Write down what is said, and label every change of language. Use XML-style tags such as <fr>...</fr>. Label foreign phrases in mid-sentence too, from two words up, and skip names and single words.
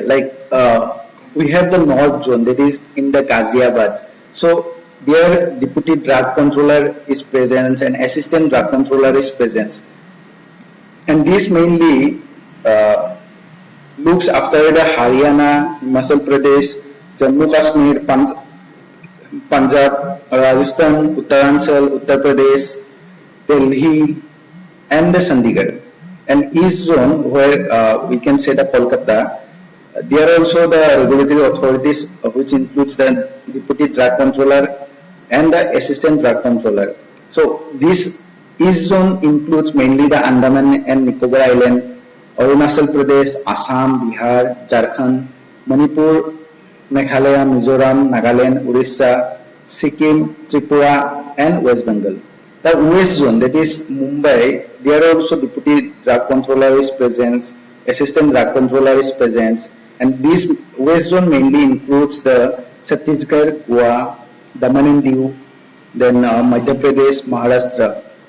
<en>Like we have the North Zone, that is in the Ghaziabad. So their deputy drug controller is present and assistant drug controller is present, and this mainly looks after the Haryana, Himachal Pradesh, Jammu Kashmir, Punjab, Rajasthan, Uttaranchal, Uttar Pradesh, Delhi, and the Chandigarh. And East Zone, where we can say the Kolkata, there are also the regulatory authorities, which includes the Deputy Drug Controller and the Assistant Drug Controller. So this East Zone includes mainly the Andaman and Nicobar Island, Arunachal Pradesh, Assam, Bihar, Jharkhand, Manipur, Meghalaya, Mizoram, Nagaland, Orissa, Sikkim, Tripura, and West Bengal. The West Zone, that is Mumbai, there also Deputy Drug Controller is present, Assistant Drug Controller is present, and this West Zone mainly includes the Chhattisgarh, Goa, Daman and Diu, then Madhya Pradesh, Maharashtra.</en>